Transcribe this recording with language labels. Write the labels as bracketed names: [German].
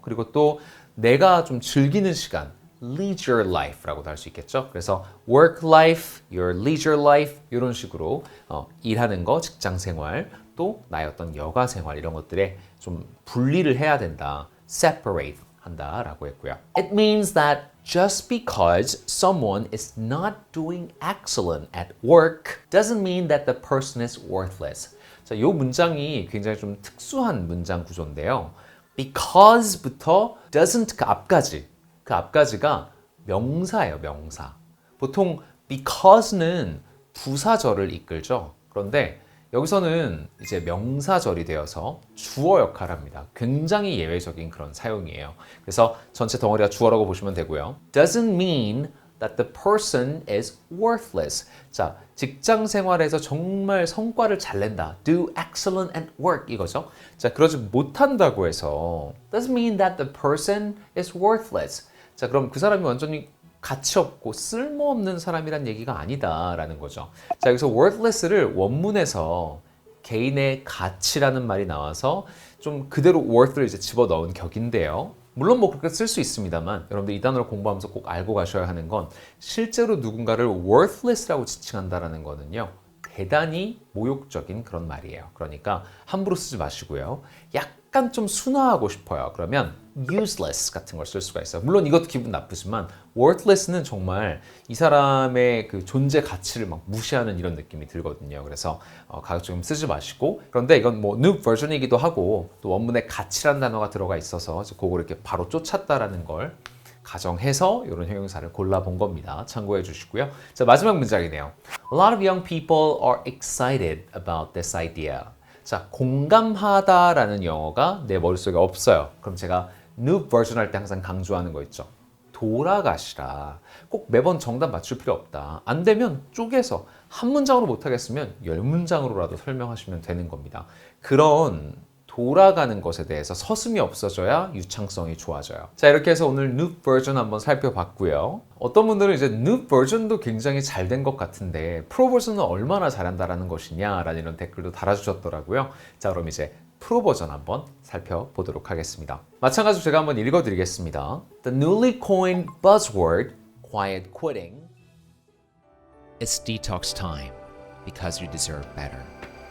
[Korean] 그리고 또 내가 좀 즐기는 시간 leisure life라고도 할 수 있겠죠. 그래서 work life, your leisure life 이런 식으로 일하는 거, 직장 생활, 또 나의 어떤 여가 생활 이런 것들에 좀 분리를 해야 된다. separate 한다라고 했고요. [English] It means that just because someone is not doing excellent at work doesn't mean that the person is worthless. [Korean] 자, 이 문장이 굉장히 좀 특수한 문장 구조인데요. because부터 doesn't 그 앞까지가 명사예요, 명사. 보통 because는 부사절을 이끌죠. 그런데 여기서는 이제 명사절이 되어서 주어 역할을 합니다. 굉장히 예외적인 그런 사용이에요. 그래서 전체 덩어리가 주어라고 보시면 되고요. [English] Doesn't mean that the person is worthless. [Korean] 자, 직장 생활에서 정말 성과를 잘 낸다. [English] Do excellent at work [Korean] 이거죠. 자, 그러지 못한다고 해서 [English] doesn't mean that the person is worthless. [Korean] 자, 그럼 그 사람이 완전히 가치 없고 쓸모없는 사람이란 얘기가 아니다라는 거죠. 자, 여기서 worthless를 원문에서 개인의 가치라는 말이 나와서 좀 그대로 worth를 이제 집어넣은 격인데요. 물론 뭐 그렇게 쓸 수 있습니다만 여러분들 이 단어를 공부하면서 꼭 알고 가셔야 하는 건 실제로 누군가를 worthless라고 지칭한다라는 거는요. 대단히 모욕적인 그런 말이에요. 그러니까 함부로 쓰지 마시고요. 약간 좀 순화하고 싶어요. 그러면 useless 같은 걸 쓸 수가 있어요. 물론 이것도 기분 나쁘지만 worthless는 정말 이 사람의 그 존재 가치를 막 무시하는 이런 느낌이 들거든요. 그래서 가급적 쓰지 마시고 그런데 이건 뭐 new version이기도 하고 또 원문에 가치라는 단어가 들어가 있어서 그걸 이렇게 바로 쫓았다라는 걸 가정해서 이런 형용사를 골라본 겁니다. 참고해 주시고요. 자, 마지막 문장이네요. [English] A lot of young people are excited about this idea. [Korean] 자, 공감하다라는 영어가 내 머릿속에 없어요. 그럼 제가 new version 할 때 항상 강조하는 거 있죠. 돌아가시라. 꼭 매번 정답 맞출 필요 없다. 안 되면 쪼개서 한 문장으로 못하겠으면 10문장으로라도 설명하시면 되는 겁니다. 그런 돌아가는 것에 대해서 서슴이 없어져야 유창성이 좋아져요. 자, 이렇게 해서 오늘 new version 한번 살펴봤고요. 어떤 분들은 이제 new version도 굉장히 잘 된 것 같은데 프로 버전은 얼마나 잘한다라는 것이냐라는 이런 댓글도 달아주셨더라고요. 자, 그럼 이제 프로 버전 한번 살펴보도록 하겠습니다. 마찬가지로 제가 한번 읽어드리겠습니다. [English] The newly coined buzzword quiet quitting. It's detox time because you deserve better.